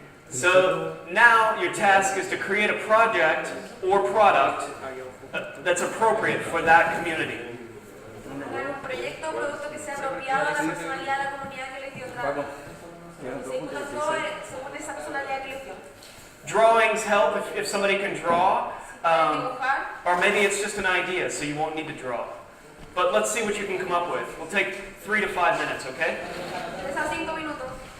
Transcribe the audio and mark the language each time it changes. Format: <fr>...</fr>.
<en>So now your task is to create a project or product that's appropriate for that community.</en> <es>Un proyecto o producto que sea apropiado a la personalidad de la comunidad que les dio trabajo. Según esa personalidad que les dio.</es> <en>Drawings help if somebody can draw. Or maybe it's just an idea, so you won't need to draw. But let's see what you can come up with. We'll take 3 to 5 minutes, okay?</en> <es>3 a 5 minutos.</es>